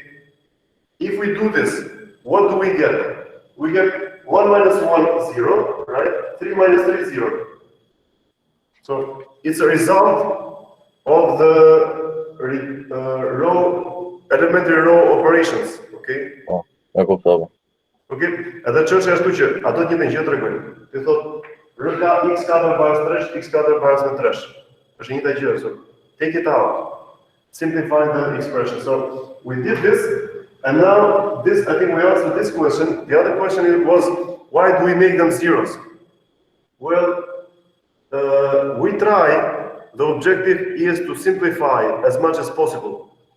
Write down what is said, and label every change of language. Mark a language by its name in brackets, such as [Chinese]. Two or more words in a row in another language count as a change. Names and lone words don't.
[English] If we do this, what do we get? We get 1 minus 1, 0, right? 3 minus 3, 0. So it's a result of the elementary row operations. Okay? [Albanian] Po, e kuptova. Okej, edhe çështja është që ato të njëjtën gjë tregojnë. Ti thot RK x4 baraz 3, x4 baraz me 3. Është e njëjta gjë, [English] so take it out. Simplify the expression. So we did this, and now this, I think we answered this question. The other question was, why do we make them zeros? Well, we try, the objective is to simplify as much as possible.